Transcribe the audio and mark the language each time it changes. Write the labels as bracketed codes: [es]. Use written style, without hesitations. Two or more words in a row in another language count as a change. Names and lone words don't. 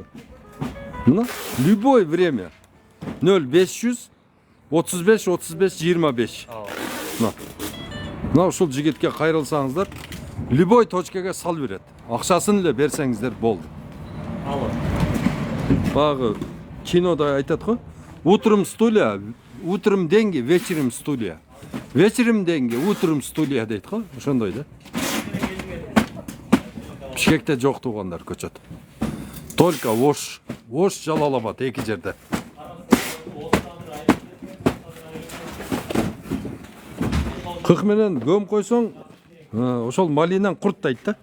[ky] Мына [ru] любой время. [ky] 0500 35 35 25. Мына ушул жигитке кайрылсаңыздар, любой точкага сал берет. Акчасын эле берсеңиздер болду. Багы кинода айтат го. [ru] Утром стулья, утром деньги, вечером стулья. Вечером деньги, утром стулья [ky] дейт го. Ошондой да. Бишкекте жок туугандар көчөт. Только Ош Жалалабад эки жерде. Кык менен көм койсоң, ошол малинен курттайт да.